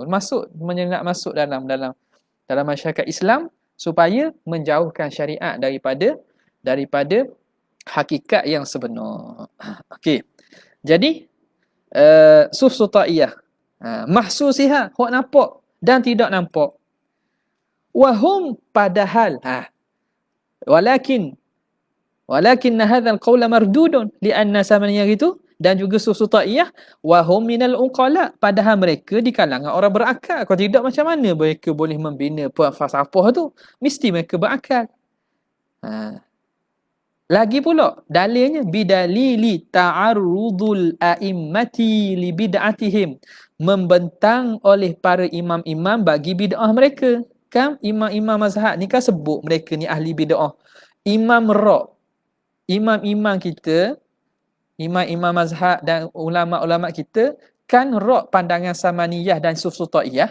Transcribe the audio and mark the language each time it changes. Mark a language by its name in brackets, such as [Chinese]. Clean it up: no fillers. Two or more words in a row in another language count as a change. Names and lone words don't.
[Malay] Nak masuk dalam masyarakat Islam supaya menjauhkan syariat daripada hakikat yang sebenar. Okey. Jadi sufsutaiyah. Mahsusiha, hak nampak dan tidak nampak. Wahum padahal [Arabic] ولكن هذا القول مردود لأن السمنية [Malay] itu, dan juga sufsutaiyah [Arabic] وهم من العقلاء, [Malay] padahal mereka di kalangan orang berakal. Kalau tidak macam mana mereka boleh membina falsafah tu? Mesti mereka berakal. Lagi pula dalilnya [Arabic] بدليل تعرض الأئمة لبدعتهم, [Malay] membentang oleh para imam-imam bagi bid'ah mereka. Kan imam-imam mazhab ni kan sebut mereka ni ahli bid'ah. Imam-imam kita, imam-imam mazhab dan ulama-ulama kita kan rak pandangan samaniyah dan sufsutaiyah.